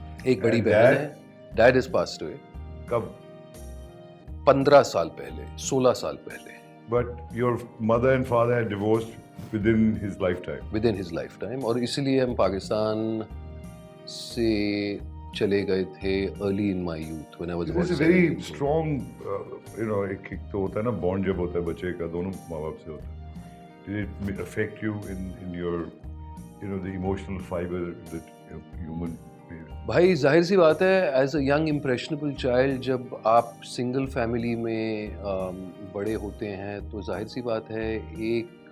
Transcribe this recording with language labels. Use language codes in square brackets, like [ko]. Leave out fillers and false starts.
[ur] ایک بڑی بہن ہے۔ [en] Dad has passed away. [ur] کب؟ 15 سال پہلے، 16 سال پہلے۔ [en] But your mother and father had divorced within his lifetime. Within his lifetime. [ur] اور اسی لیے ہم پاکستان سے چلے گئے تھے [en] early in my youth when I was about 17 years old. This is a very strong, [ur] ایک تو ہوتا ہے نا بانڈ جب ہوتا ہے بچے کا دونوں ماں باپ سے ہوتا ہے۔ [en] Did it affect you in your, the emotional fiber that human? [ur] بھائی ظاہر سی بات ہے، [en] as a young impressionable child [ur] جب آپ سنگل فیملی میں بڑے ہوتے ہیں تو ظاہر سی بات ہے ایک